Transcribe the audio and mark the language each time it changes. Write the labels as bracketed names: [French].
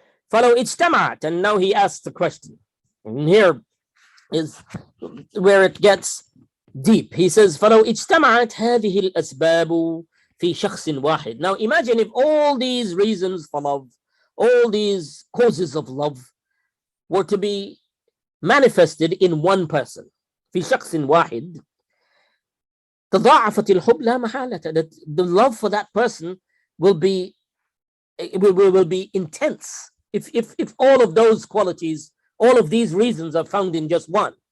[Arabic] فلو اجتمعت, [English] and now he asks the question, and here is where it gets deep. He says [Arabic] فلو اجتمعت هذه الأسباب في شخص واحد. [English] Now imagine if all these reasons for love, all these causes of love, were to be manifested in one person. [Arabic] في شخص واحد تضاعفت الحب لا محالة, [English] that the love for that person will be intense if all of those qualities, all of these reasons are found in just one.